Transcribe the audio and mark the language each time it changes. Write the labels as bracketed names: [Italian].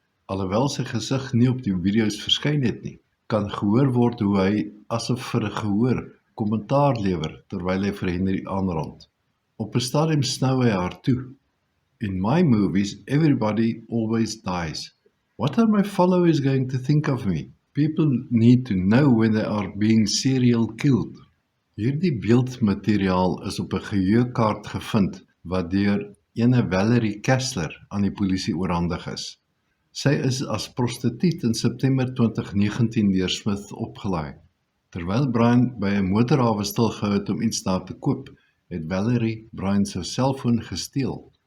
[Afrikaans] Alhoewel sy gesig nie op die video's verskyn het nie, kan gehoor word hoe hy asof vir 'n gehoor kommentaar lewer terwyl hy vir Henry aanrand. Op 'n stadium snou hy haar toe. [English] In my movies, everybody always dies. What are my followers going to think of me? People need to know when they are being serial killed. [Afrikaans] Hierdie beeldmateriaal is op 'n geheuekaart gevind wat deur ene Valerie Kessler aan die polisie oorhandig is. Sy is as prostituut in September 2019 deur Smith opgelaai. Terwyl Brian by 'n motorhawe stilgehou het om iets daar te koop, het Valerie Brian se selfoon gesteel.